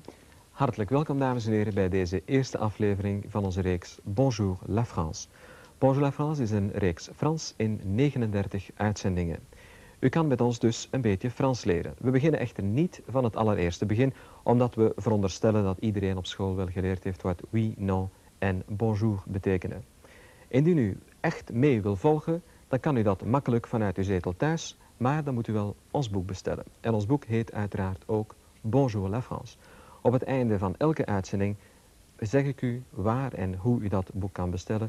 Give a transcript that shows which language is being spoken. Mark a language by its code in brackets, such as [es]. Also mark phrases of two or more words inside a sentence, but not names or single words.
[nl] Hartelijk welkom, dames en heren, bij deze eerste aflevering van onze reeks Bonjour la France. Bonjour la France is een reeks Frans in 39 uitzendingen. U kan met ons dus een beetje Frans leren. We beginnen echter niet van het allereerste begin, omdat we veronderstellen dat iedereen op school wel geleerd heeft wat oui, non en bonjour betekenen. Indien u echt mee wil volgen, dan kan u dat makkelijk vanuit uw zetel thuis, maar dan moet u wel ons boek bestellen. En ons boek heet uiteraard ook Bonjour la France. Op het einde van elke uitzending zeg ik u waar en hoe u dat boek kan bestellen.